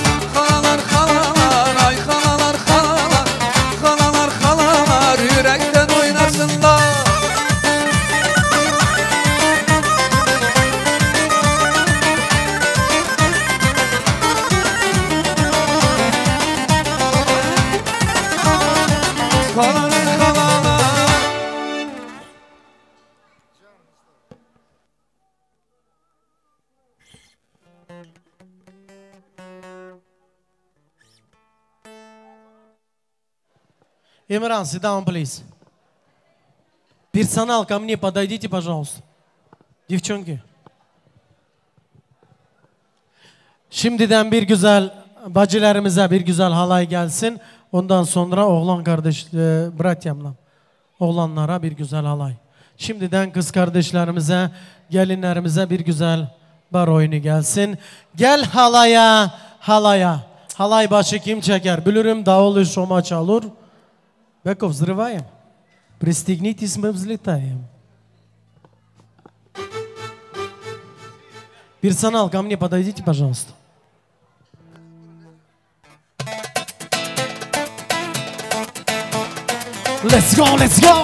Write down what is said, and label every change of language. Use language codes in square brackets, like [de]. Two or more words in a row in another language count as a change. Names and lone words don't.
[tr] Halalar halalar, ay halalar halalar, halalar halalar, yürekten oynasınlar. Halalar halalar. [en] Имран, sit down, please. [ru] Персонал, ко мне подойдите, пожалуйста. Девчонки. [tr] Şimdiden bir güzel bacılarımıza bir güzel halay gelsin. Ondan sonra oğlan kardeş, bratyamla oğlanlara bir güzel halay. Şimdiden kız kardeşlerimize, gelinlerimize bir güzel bar oyunu gelsin. Gel halaya, halaya. Halay başı kim çeker? Bilirim davul şoma çalır. [ru] Беков, взрываем. Пристегнитесь, мы взлетаем. Персонал, ко мне подойдите, пожалуйста. [en] Let's go, let's go.